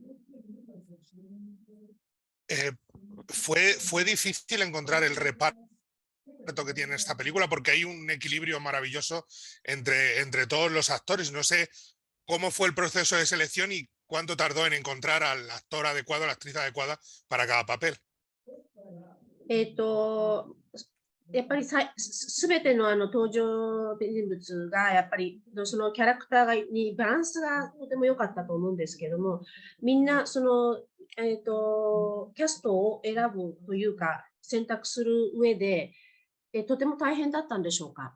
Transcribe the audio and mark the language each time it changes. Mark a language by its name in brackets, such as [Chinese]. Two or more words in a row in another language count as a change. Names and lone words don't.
[Spanish] Fue difícil encontrar el reparto que tiene esta película porque hay un equilibrio maravilloso entre todos los actores. No sé cómo fue el proceso de selección y cuánto tardó en encontrar al actor adecuado, a la actriz adecuada para cada papel. [Japanese] やっぱりすべての登場人物がやっぱりそのキャラクターにバランスがとても良かったと思うんですけども、みんなキャストを選ぶというか選択する上でとても大変だったんでしょうか。